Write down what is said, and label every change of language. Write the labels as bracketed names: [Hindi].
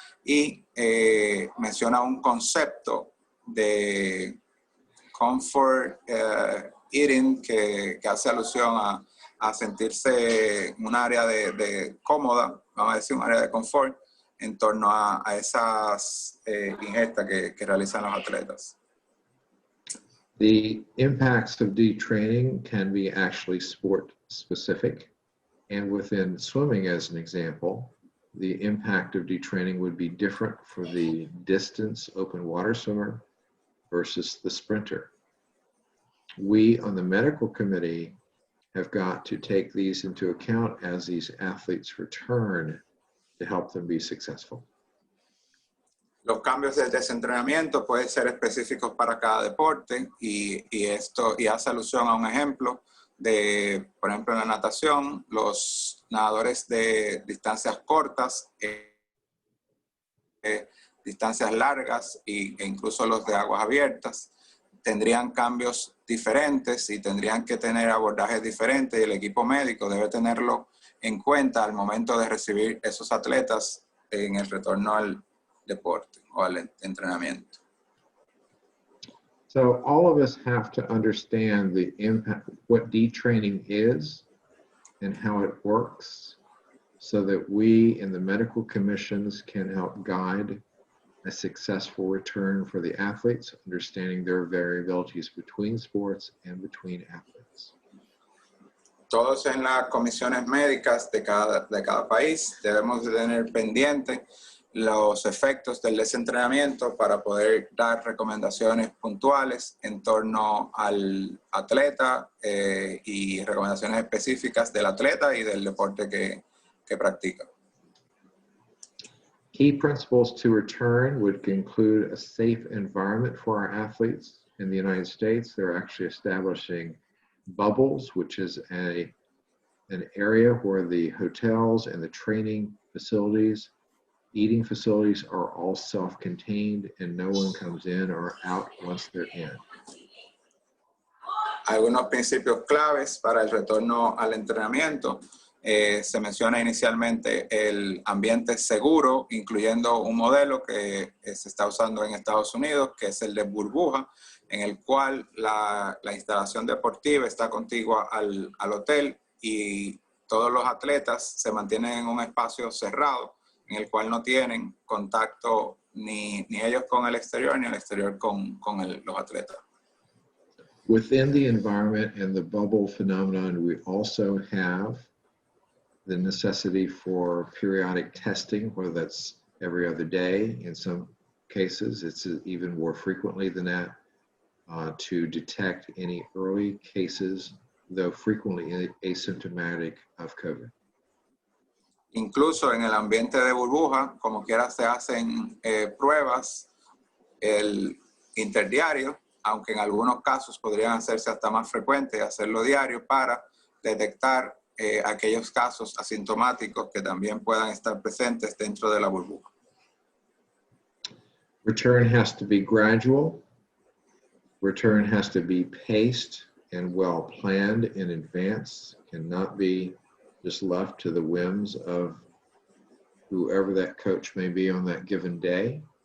[Spanish] Y menciona un concepto de comfort eating que hace alusión a sentirse en un área de cómoda, vamos a decir un área de confort, en torno a esas ingestas que realizan los atletas. [English] The impacts of detraining can be actually sport specific. And within swimming, as an example, the impact of detraining would be different for the distance open water swimmer versus the sprinter. We on the medical committee have got to take these into account as these athletes return to help them be successful. [Spanish] Los cambios del desentrenamiento pueden ser específicos para cada deporte y hace alusión a un ejemplo de, por ejemplo, en la natación, los nadadores de distancias cortas, distancias largas e incluso los de aguas abiertas tendrían cambios diferentes y tendrían que tener abordajes diferentes y el equipo médico debe tenerlo en cuenta al momento de recibir esos atletas en el retorno al deporte o al entrenamiento. [English] So all of us have to understand the impact, what detraining is and how it works, so that we in the medical commissions can help guide a successful return for the athletes, understanding their variabilities between sports and between athletes. [Spanish] Todos en las comisiones médicas de cada país debemos de tener pendiente los efectos del desentrenamiento para poder dar recomendaciones puntuales en torno al atleta y recomendaciones específicas del atleta y del deporte que practica. [English] Key principles to return would include a safe environment for our athletes. In the United States, they're actually establishing bubbles, which is an area where the hotels and the training facilities, eating facilities are all self-contained and no one comes in or out once they're in. [Spanish] Algunos principios claves para el retorno al entrenamiento. Se menciona inicialmente el ambiente seguro, incluyendo un modelo que se está usando en Estados Unidos, que es el de burbuja, en el cual la instalación deportiva está contigua al hotel y todos los atletas se mantienen en un espacio cerrado, en el cual no tienen contacto ni ellos con el exterior, ni el exterior con los atletas. [English] Within the environment and the bubble phenomenon, we also have the necessity for periodic testing, whether that's every other day. In some cases, it's even more frequently than that, to detect any early cases, though frequently asymptomatic, of COVID. [Spanish] Incluso en el ambiente de burbuja, como quiera se hacen pruebas interdiario, aunque en algunos casos podrían hacerse hasta más frecuentes, hacerlo diario para detectar aquellos casos asintomáticos que también puedan estar presentes dentro de la burbuja. [English] Return has to be gradual. Return has to be paced and well planned in advance. Cannot be just left to the whims of whoever that coach may be on that given day.